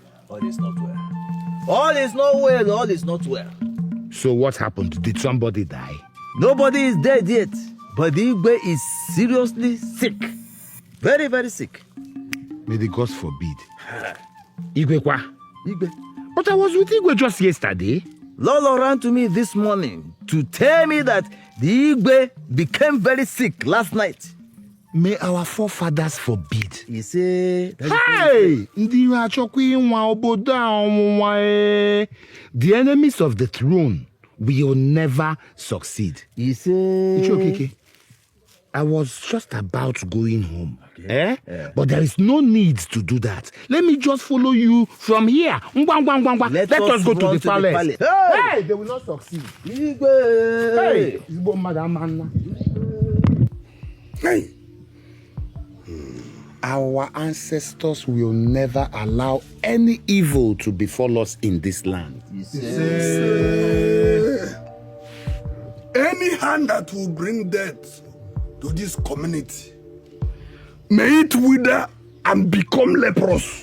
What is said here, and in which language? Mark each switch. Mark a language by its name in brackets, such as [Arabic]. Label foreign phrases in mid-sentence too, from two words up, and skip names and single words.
[English] all is not well. All is not well. All is not well. So what happened? Did somebody die? Nobody is dead yet, but the Igwe is seriously sick. Very, very sick. May the gods forbid. Igwe kwa? Igwe. But I was with Igwe just yesterday. Lolo ran to me this morning to tell me that the Igwe became very sick last night. May our forefathers forbid. He said, Hey! [Igbo] Ndị iro achọkwa ịnwa obodo a ọnwụnwa e. [English] The enemies of the throne will never succeed. He said, Ichokeke, I was just about going home. Okay. Yeah. But there is no need to do that. Let me just follow you from here. Let us go to the palace. Hey! They will not succeed. Igwe! Hey! Igbo Madam. Hey! Our ancestors will never allow any evil to befall us in this land. Any hand that will bring death to this community, may it wither and become leprous.